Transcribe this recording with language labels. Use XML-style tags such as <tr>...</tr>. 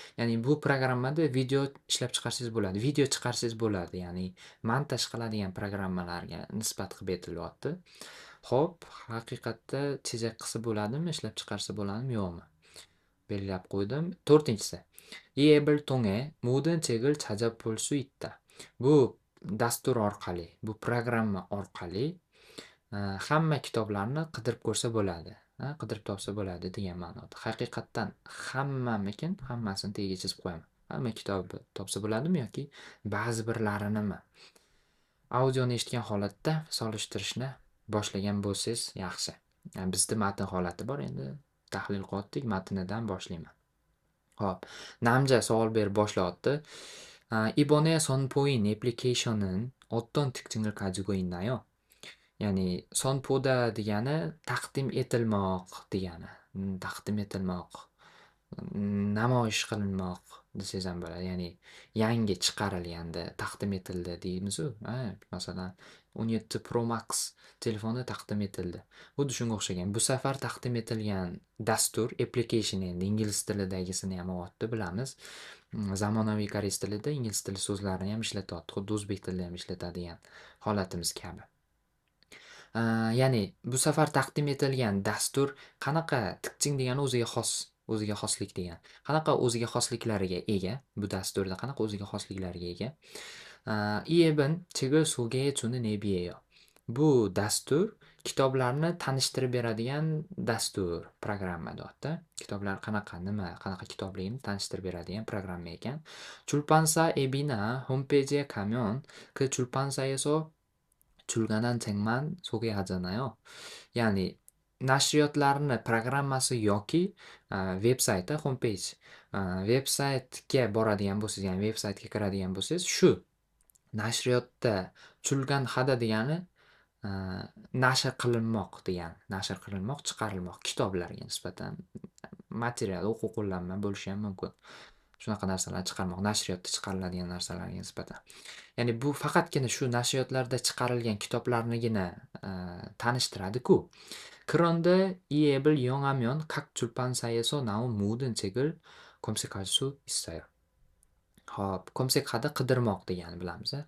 <uz>Ya'ni bu programmada video ishlab chiqarsangiz bo'ladi, video chiqarsangiz bo'ladi, ya'ni montaj qiladigan programmalarga nisbat qilib aytilyapti. Xo'p, haqiqatda chizak qilsa bo'ladimi, ishlab chiqarsa bo'ladimi, yo'qmi? Belgilab qo'ydim. 4-inchisi.</uz> <ko>이 앱을 통해 모든 책을 찾아볼 수 있다.</ko> <uz>Bu dastur orqali, bu programma orqali hamma kitoblarni qidirib ko'rsa bo'ladi. Qidirib topsa bo'ladi degan ma'noda. Haqiqatdan hammamikin, hammasini tagiga chizib qo'yaman. Hamma kitobni topsa bo'ladimi yoki ba'zi birlarinimi? Audioni eshitgan holatda solishtirishni boshlagan bo'lsangiz yaxshi. Bizda matn holati bor, endi tahlil qilyaptik, matnidan boshlayman. Xo'p, Namja savol berib boshlayapti.</uz> <ko>이번에 선보인 애플리케이션은 어떤 특징을 가지고 있나요?</ko> <uz>Ya'ni sonpoda degani taqdim etilmoq degani. Taqdim etilmoq, namoyish qilinmoq desangiz ham bo'ladi. Ya'ni yangi chiqarilganda taqdim etildi deymiz-ku. Masalan, 17 Pro Max telefoni taqdim etildi. Xuddi shunga o'xshagan. Bu safar taqdim etilgan dastur, application endi ingliz tilidagisini ham olyapti, bilamiz. Zamonaviy koreys tilida ingliz tili so'zlarini ham ishlatyapti. Xuddi o'zbek tilida ham ishlatadigan holatimiz kabi. Ya'ni bu safar taqdim etilgan dastur qanaqa tikching degani o'ziga xoslik degan. Qanaqa o'ziga xosliklariga ega? Bu dasturda qanaqa o'ziga xosliklariga ega?</uz> <ko>一本这个소개해주는 앱이에요.</ko> <uz>Bu dastur kitoblarni tanishtirib beradigan dastur, programma deyapti. Kitoblar qanaqa, nima, qanaqa kitobligini tanishtirib beradigan programma ekan.</uz> <ko>출판사 앱이나 홈페이지에 가면 그 출판사에서 출간한 책만 소개하잖아요.</ko> <uz>Ya'ni nashriyotlarni programmasi yoki veb-sayti, homepage, veb-saytga boradigan bo'lsangiz, ya'ni veb-saytga kiradigan bo'lsangiz, shu nashriyotda chulgan hada degani nashr qilinmoq degani. Nashr qilinmoq, chiqarilmoq kitoblarga nisbatan material, o'quv qo'llanma bo'lishi ham mumkin. Shunaqa narsalarni chiqarmoq, nashriyotda chiqariladigan narsalarga nisbatan. Ya'ni bu faqatgina shu nashriyotlarda chiqarilgan kitoblarnigina tanishtiradi-ku.</uz> <ko>그런데 이 앱을 이용하면 각 출판사에서 나온 모든 책을 검색할 수 있어요.</ko> <uz>Hop, 검색하다 qidirmoq degani bilamiz.</uz>